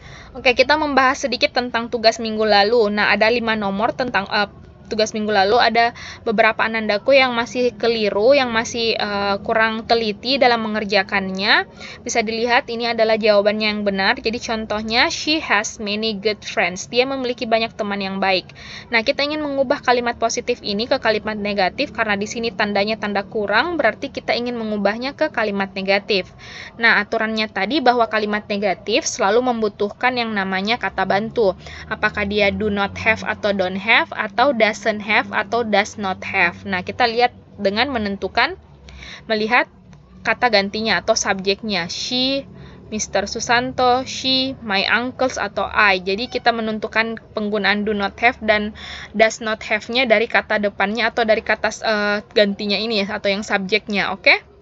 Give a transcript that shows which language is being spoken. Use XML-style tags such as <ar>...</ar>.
<id>Oke, kita membahas sedikit tentang tugas minggu lalu. Nah, ada 5 nomor tentang tugas minggu lalu ada beberapa anandaku yang masih keliru, yang masih kurang teliti dalam mengerjakannya. Bisa dilihat ini adalah jawabannya yang benar. Jadi contohnya,</id> <en>she has many good friends.</en> <id>Dia memiliki banyak teman yang baik. Nah, kita ingin mengubah kalimat positif ini ke kalimat negatif karena di sini tandanya tanda kurang, berarti kita ingin mengubahnya ke kalimat negatif. Nah, aturannya tadi bahwa kalimat negatif selalu membutuhkan yang namanya kata bantu. Apakah dia do not have atau don't have, atau doesn't have atau does not have. Nah, kita lihat dengan melihat kata gantinya atau subjeknya. She, Mr. Susanto, she, my uncles, atau I. Jadi kita menentukan penggunaan do not have dan does not have-nya dari kata depannya atau dari kata gantinya ini atau yang subjeknya, oke?</id>